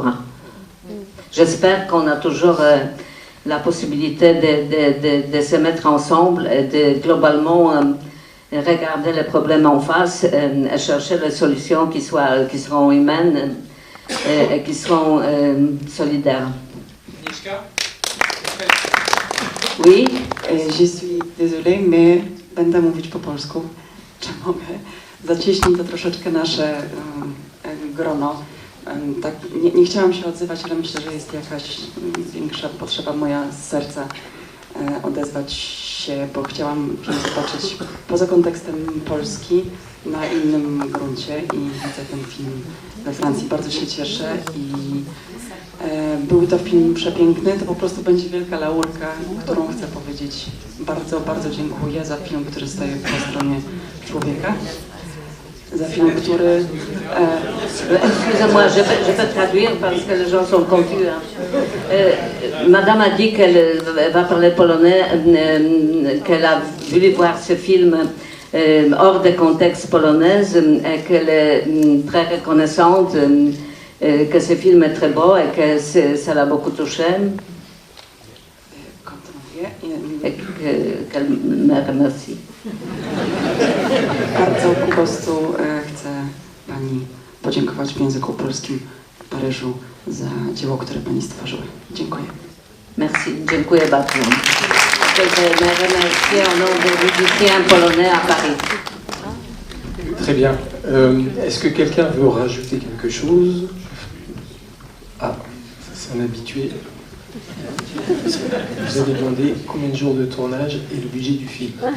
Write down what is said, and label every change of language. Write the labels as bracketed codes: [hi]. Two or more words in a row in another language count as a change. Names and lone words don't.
[fr] J'espère qu'on a toujours la possibilité de se mettre ensemble et de globalement regarder les problèmes en face et chercher les solutions qui seront humaines et qui seront solidaires. Oui. Je suis désolée, mais [pl] będę mówić po polsku. Czy mogę? Zacieśni to troszeczkę nasze grono. Tak, nie chciałam się odzywać, ale myślę, że jest jakaś większa potrzeba moja z serca odezwać się, bo chciałam zobaczyć poza kontekstem Polski na innym gruncie i widzę ten film we Francji. Bardzo się cieszę i był to film przepiękny. To po prostu będzie wielka laurka, którą chcę powiedzieć bardzo, bardzo dziękuję za film, który staje po stronie człowieka. Za film, który... [fr] Excusez-moi, je peux traduire parce que les gens sont confus. Madame a dit qu'elle va parler polonais, qu'elle a voulu voir ce film hors des contextes polonais et qu'elle est très reconnaissante, que ce film est très beau et que ça l'a beaucoup touché. Et qu'elle me remercie. [pl] Bardzo po prostu chcę Pani podziękować w języku polskim w Paryżu za dzieło, które Pani stworzyły. Dziękuję. Merci, dziękuję bardzo. [fr] Je me remercie au nom des musiciens polonais à Paris. Très bien. Est-ce que quelqu'un veut rajouter quelque chose? Ah, c'est un habitué. Vous avez demandé combien de jours de tournage et le budget du film.